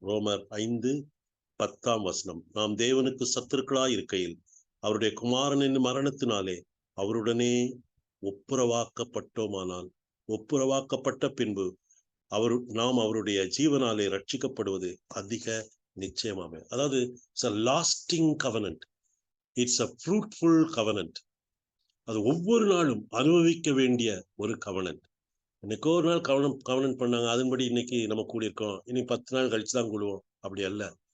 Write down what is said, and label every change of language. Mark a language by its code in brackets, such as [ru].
[ta] ரோமர் 5:10 வசனம், நாம் தேவனுக்கு சத்துருக்களாய் இருக்கையில் அவருடைய குமாரனின் மரணத்தினாலே அவருடனே ஒப்புரவாக்கப்பட்டோமானால், ஒப்புரவாக்கப்பட்ட பின்பு நாம் அவருடைய ஜீவனாலே ரட்சிக்கப்படுவது அதிக நிச்சயமாமே. அதாவது [en] It's a lasting covenant, it's a fruitful covenant. [ta] அது ஒவ்வொரு நாளும் அனுபவிக்க வேண்டிய ஒரு கவனன்ட். இன்னைக்கு ஒரு நாள் கவனம் பண்ணாங்க, அதன்படி இன்னைக்கு நம்ம கூடியிருக்கோம், இனி 10 நாள் கழிச்சு தான் கூடுவோம், அப்படி அல்ல.